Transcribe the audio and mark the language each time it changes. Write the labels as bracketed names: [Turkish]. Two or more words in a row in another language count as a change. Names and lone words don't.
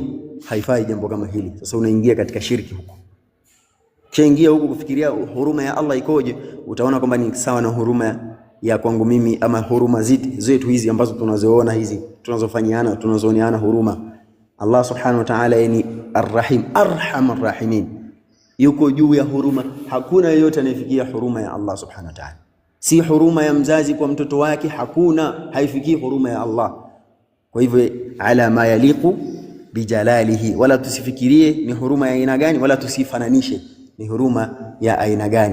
[Swahili] Haifai jambo kama hili. Sasa unaingia katika shirki huko. Kishaingia huko kufikiria huruma ya Allah ikoje, utaona kwamba ni sawa na huruma ya kwangu mimi, ama huruma zetu hizi ambazo tunazoona hizi, tunazofanyiana, tunazooneana huruma. [Arabic] الله سبحانه وتعالى يعني الرحيم، أرحم الراحمين, [Swahili] yuko juu ya huruma. Hakuna yeyote anayefikia huruma ya [Arabic] الله سبحانه وتعالى. [Swahili] Si huruma ya mzazi kwa mtoto wake, hakuna, haifikii huruma ya Allah. Kwa hivyo [Arabic] على ما يليق بجلاله, [Swahili] wala tusifikirie ni huruma ya aina gani, wala tusifananishe ni huruma ya aina gani.